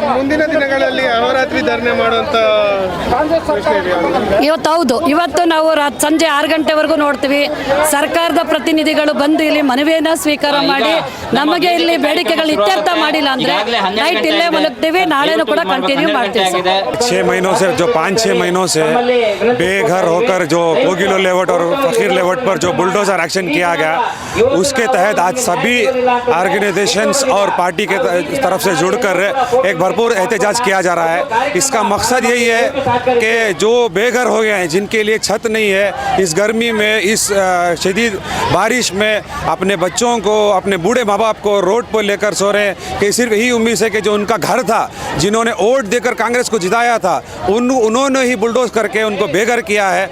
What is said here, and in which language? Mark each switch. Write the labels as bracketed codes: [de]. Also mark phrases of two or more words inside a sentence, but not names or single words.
[kn] ಮುಂದಿನ ದಿನಗಳಲ್ಲಿ ಅಹೋರಾತ್ರಿ ಧರಣಿ ಮಾಡುವಂಥ ಇವತ್ತು ಹೌದು, ಇವತ್ತು ನಾವು ಸಂಜೆ 6 ಗಂಟೆವರೆಗೂ ನೋಡ್ತೀವಿ. ಸರ್ಕಾರದ ಪ್ರತಿನಿಧಿಗಳು ಬಂದು ಇಲ್ಲಿ ಮನವಿಯನ್ನು ಸ್ವೀಕಾರ ಮಾಡಿ ನಮಗೆ ಇಲ್ಲಿ ಬೇಡಿಕೆಗಳು ಇತ್ಯರ್ಥ ಮಾಡಿಲ್ಲ ಅಂದ್ರೆ ನೈಟ್ ಇಲ್ಲೇ ಮಲಗ್ತೀವಿ. ನಾಳೆನೂ ಕೂಡ ಕಂಟಿನ್ಯೂ ಮಾಡ್ತೀವಿ. [hi] 6 महीनों से जो 5-6 महीनों से बेघर होकर जो कोगिलो लेआउट और फकीर लेआउट पर जो बुलडोजर एक्शन किया गया, उसके तहत आज सभी ऑर्गेनाइजेशंस और पार्टी के तरफ से जुड़कर एक भरपूर एहतजाज किया जा रहा है. इसका मकसद यही है कि जो बेघर हो गए हैं, जिनके लिए छत नहीं है, इस गर्मी में, इस शदीद बारिश में अपने बच्चों को, अपने बूढ़े माँ बाप को रोड पर लेकर सो रहे हैं, कि सिर्फ यही उम्मीद है कि जो उनका घर था, जिन्होंने वोट देकर कांग्रेस को जिताया था, उन्होंने ही बुलडोज करके करके उनको बेघर किया है।